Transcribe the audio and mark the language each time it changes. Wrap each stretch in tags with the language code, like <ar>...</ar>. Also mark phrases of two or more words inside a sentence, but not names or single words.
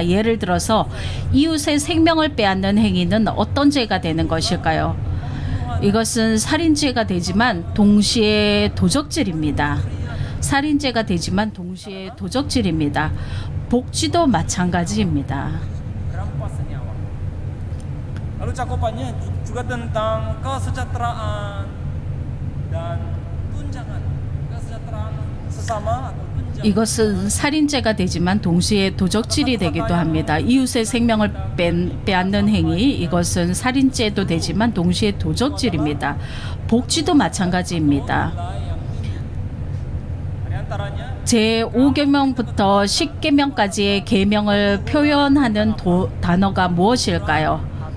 <ko>예를 들어서 이웃의 생명을 빼앗는 행위는 어떤 죄가 되는 것일까요? 이것은 살인죄가 되지만 동시에 도적질입니다. 살인죄가 되지만 동시에 도적질입니다. 복지도 마찬가지입니다.</ko> <id>Lalu cakupannya juga tentang kesejahteraan dan tunjangan. kesejahteraan sesama atau tunjangan.</id> <ko>이것은 살인죄가 되지만 동시에 도적질이 되기도 합니다. 이웃의 생명을 빼앗는 행위, 이것은 살인죄도 되지만 동시에 도적질입니다. 복지도 마찬가지입니다. 제5계명부터 10계명까지의 계명을 표현하는 단어가 무엇일까요?</ko>